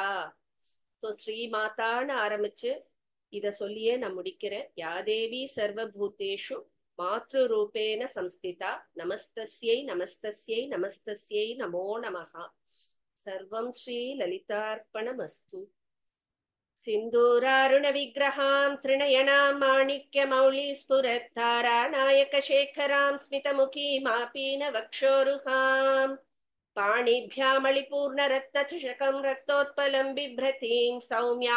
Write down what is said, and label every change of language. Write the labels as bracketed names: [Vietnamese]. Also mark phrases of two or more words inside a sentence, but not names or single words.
[Tamil] சோ ஸ்ரீமாதான்னு ஆரம்பிச்சு இத சொல்லியே நான் முடிக்கிறேன். [Sanskrit] यादेवी सर्वभूतेषु मातृरूपेण संस्थिता. नमस्तस्यै नमस्तस्यै नमस्तस्यै नमो नमः. सर्वं श्री ललितार्पणमस्तु. सिन्दूरारुण विग्रहां त्रिनयनां माणिक्यमौलि स्फुरत्तारानायकशेखरां स्मितमुखीमापीन वक्षोरुहां पाणिभ्यामलिपूर्णरत्नचषकं रक्तोत्पलं बिभ्रतीं सौम्यां